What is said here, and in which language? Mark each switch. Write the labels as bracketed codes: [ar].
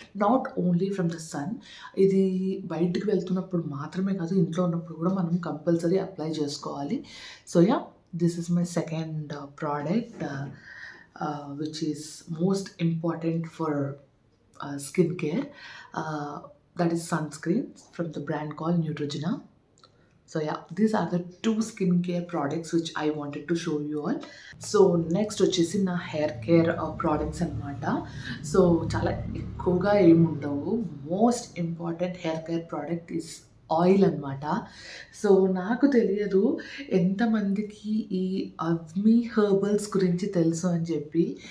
[en] not only from the sun, [te] ఇది బయటికి వెళ్తున్నప్పుడు మాత్రమే కాదు, ఇంట్లో ఉన్నప్పుడు కూడా మనం కంపల్సరీ అప్లై చేసుకోవాలి. [en] So this is my second product which is most important for skincare. That is sunscreen from the brand called Neutrogena. So these are the two skincare products which I wanted to show you all. So next [te] వచ్చేసి నా hair care products అనమాట. So చాలా ఎక్కువగా ఏముండవు. [en] most important hair care product is oil [te] అనమాట. So, నాకు తెలియదు ఎంతమందికి ఈ అవ్మి హెర్బల్స్ గురించి తెలుసు అని చెప్పి.